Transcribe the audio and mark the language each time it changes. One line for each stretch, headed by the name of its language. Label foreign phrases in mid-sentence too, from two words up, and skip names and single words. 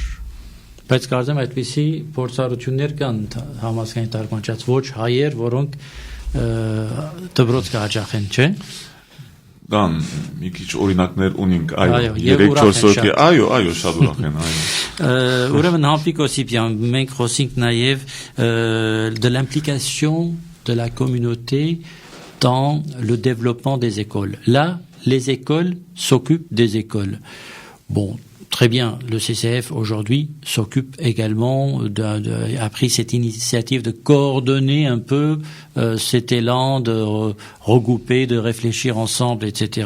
Armenian: Բայց կարծեմ այդպիսի փորձառություններ կան համազգային թարգմանչած ոչ հայեր, որոնք դպրոց կհաճախեն, չէ՞։ Կան մի քիչ օրինակներ ունենք, այո, 3-4 հոգի, այո, շատ ուրախ են, այո։ Ուրեմն Համպիկ Օսիպյան, մենք խոսենք նաև
French: de l'implication de la communauté dans le développement des écoles. Là, les écoles s'occupent des écoles. Bon, très bien, le CCF aujourd'hui s'occupe également, a pris cette initiative de coordonner un peu cet élan de regrouper, de réfléchir ensemble, etc.